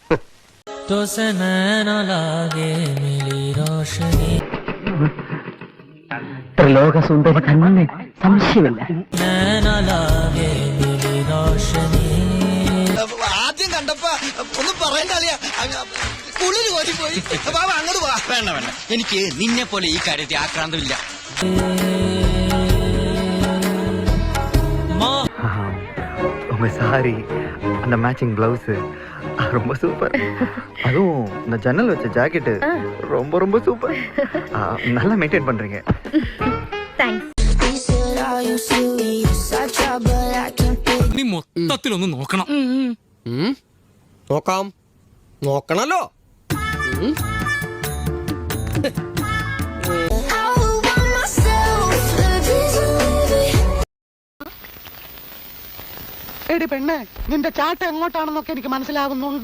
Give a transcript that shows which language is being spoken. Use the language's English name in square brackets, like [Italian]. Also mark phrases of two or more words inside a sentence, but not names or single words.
[Malayalam] ത്രിലോകസുന്ദരി തന്നെ സംശയമില്ല. ആദ്യം കണ്ടപ്പോ ഒന്നും പറയണ്ട അളിയാ, കുളിര് കോരി പോയി. അങ്ങോട്ട് പോവാ. വേണ്ട വേണ്ട, എനിക്ക് നിന്നെ പോലെ ഈ കാര്യത്തിൽ ആക്രാന്തമില്ല. [Tamil] உங்க சாரி, அந்த மேட்சிங் பிளவுஸ் ரொம்ப சூப்பர். அதுவும் இந்த ஜன்னல் வச்ச ஜாக்கெட்டு ரொம்ப ரொம்ப சூப்பர். நல்லா மெயின்டைன் பண்றீங்க. [Malayalam] നീ മൊത്തത്തിലൊന്ന് നോക്കണം. നോക്കാം, നോക്കണല്ലോ. എടി പെണ്ണെ, നിന്റെ ചാട്ട എങ്ങോട്ടാണെന്നൊക്കെ എനിക്ക് മനസ്സിലാകുന്നുണ്ട്.